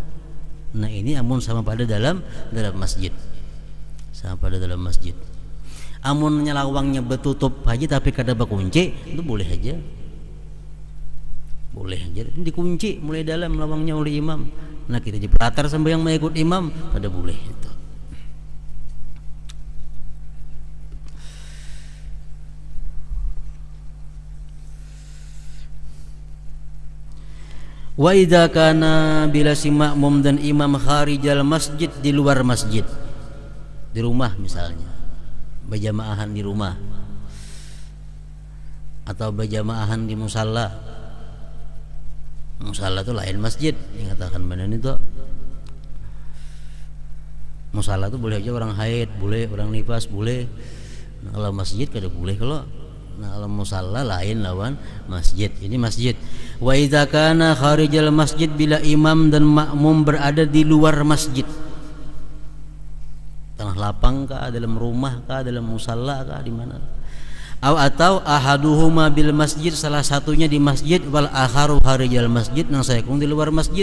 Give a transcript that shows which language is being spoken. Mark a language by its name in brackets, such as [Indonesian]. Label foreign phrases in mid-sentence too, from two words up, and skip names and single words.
[Banjar] Nah ini amun sama pada dalam masjid, sama pada dalam masjid. Amun lawangnya betutup aja tapi kada berkunci, itu boleh aja, boleh aja. Ini dikunci mulai dalam lawangnya oleh imam. Nah kita dipelatar sampai yang mengikut imam, kada boleh itu. [Arabic] وإذا كان, [Banjar] bila si makmum dan imam [Arabic] خارج المسجد, [Banjar] di luar masjid, di rumah misalnya, berjamaahan di rumah atau berjamaahan di musalla. Musalla itu lain masjid, dikatakan benar itu. Musalla itu boleh aja orang haid, boleh orang nifas, boleh. Nah, kalau masjid kada boleh. Kalau musalla lain lawan masjid. Ini masjid. [Arabic] وإذا كان خارج المسجد, [Banjar] bila imam dan makmum berada di luar masjid, tanah lapang kah, dalam rumah kah, dalam musalla kah, di mana? Atau [Arabic] أحدهما بالمسجد, [Banjar] salah satunya di masjid, [Arabic] والآخر خارج المسجد, [Banjar] nang sayakung di luar masjid.